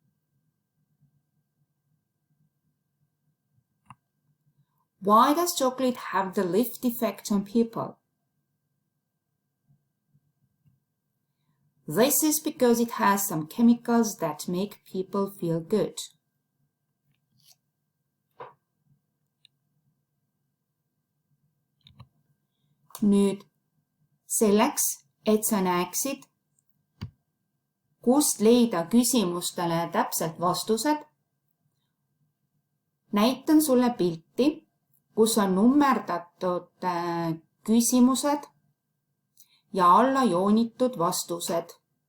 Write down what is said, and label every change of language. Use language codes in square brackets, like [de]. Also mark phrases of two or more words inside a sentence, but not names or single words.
[en] Why does chocolate have the lift effect on people? This is because it has some chemicals that make people feel good. [et] Nüüd selleks, et sa näeksid, kust leida küsimustele täpselt vastused, näitan sulle pilti, kus on nummerdatud küsimused ja alla joonitud vastused.